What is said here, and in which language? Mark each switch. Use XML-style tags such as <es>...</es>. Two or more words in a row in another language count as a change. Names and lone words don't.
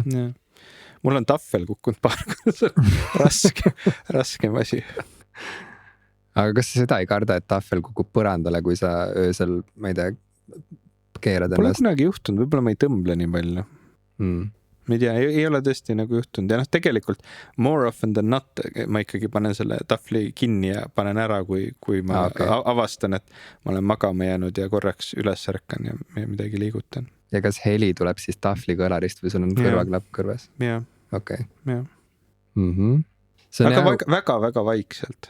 <et>Mul on tahvel kukkunud paar korda, raskem asi. Aga kas sa seda ei karda, et tahvel kukub põrandale, kui sa öösel, ma ei tea, keerad ennast? Pole kunagi juhtunud, võib-olla ma ei tõmble nii palju. Ma ei tea, ei ole tõesti nagu juhtunud. Ja tegelikult</et> <en>more often than not</en> <et>ma ikkagi panen selle tahvli kinni ja panen ära, kui ma avastan, et ma olen magama jäänud ja korraks üles ärkan ja midagi liigutan. Ja kas heli tuleb siis tahvli kõlarist või sul on kõrvaklapp kõrvas? Jah. Okay. Aga väga vaikselt.</et>